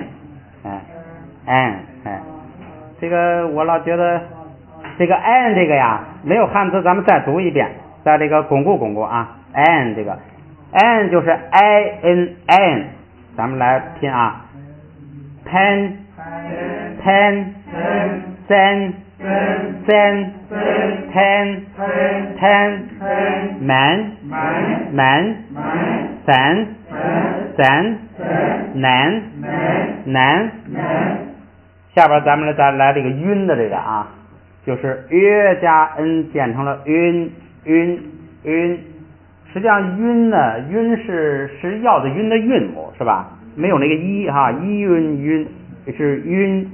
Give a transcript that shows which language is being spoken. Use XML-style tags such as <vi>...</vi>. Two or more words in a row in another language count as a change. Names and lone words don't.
<zh>哎，这个我老觉得这个 n 这个呀没有汉字，咱们再读一遍，在这个巩固啊 n 这个 n 就是 i n n， 咱们来拼啊 pen ten ten ten ten man san nan。下边咱们再来这个晕的这个啊，就是约加 n 变成了晕。实际上晕呢，晕是要的晕的韵母是吧？没有那个一哈，一晕是晕。</zh>